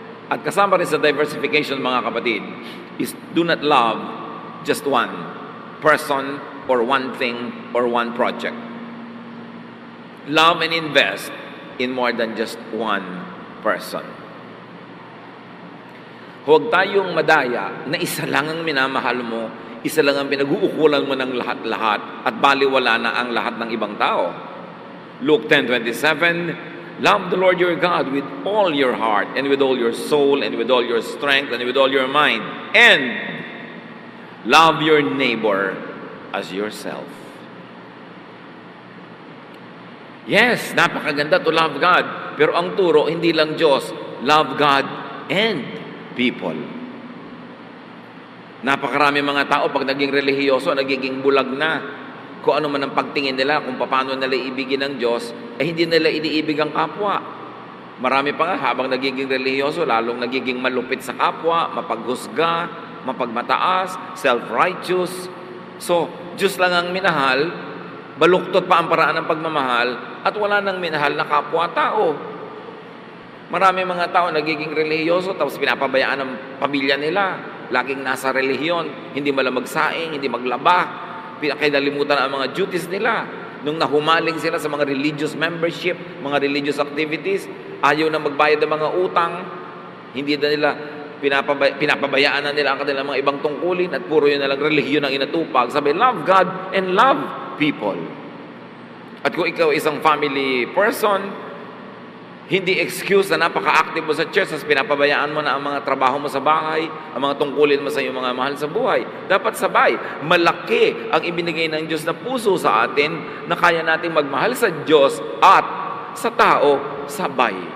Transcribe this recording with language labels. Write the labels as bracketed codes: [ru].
[tl] At kasama rin sa diversification, mga kapatid, [en] is do not love just one person or one thing or one project. Love and invest in more than just one person. [tl] Huwag tayong madaya na isa lang ang minamahal mo, isa lang ang pinag-uukulan mo ng lahat-lahat at baliwala na ang lahat ng ibang tao. [en] Luke 10:27, love the Lord your God with all your heart and with all your soul and with all your strength and with all your mind. And love your neighbor as yourself. Yes, [tl] napakaganda [en] to love God. [tl] Pero ang turo, hindi lang Diyos. [en] Love God and people. [tl] Napakarami mga tao pag naging relihiyoso, nagiging bulag na. Kung ano man ang pagtingin nila, kung paano nila ibigin ng Diyos, hindi nila iniibig ang kapwa. Marami pa nga, habang nagiging relihiyoso, lalong nagiging malupit sa kapwa, mapaghusga, mapagmataas, self-righteous. So, Diyos lang ang minahal, baluktot pa ang paraan ng pagmamahal at wala nang minahal na kapwa-tao. Marami mga tao nagiging relihiyoso tapos pinapabayaan ng pamilya nila. Laging nasa relihiyon, hindi magsaing, hindi maglaba, pinakidalimutan ang mga duties nila. Nung nahumaling sila sa mga religious membership, mga religious activities, ayaw na magbayad ng mga utang, hindi na nila pinapabayaan na nila ang kanilang mga ibang tungkulin at puro yun na lang relihiyon ang inatupag. [en] Sabi, love God and love people. [tl] At kung ikaw isang family person, hindi excuse na napaka-active mo sa church at pinapabayaan mo na ang mga trabaho mo sa bahay, ang mga tungkulin mo sa iyong mga mahal sa buhay. Dapat sabay. Malaki ang ibinigay ng Diyos na puso sa atin na kaya nating magmahal sa Diyos at sa tao sabay.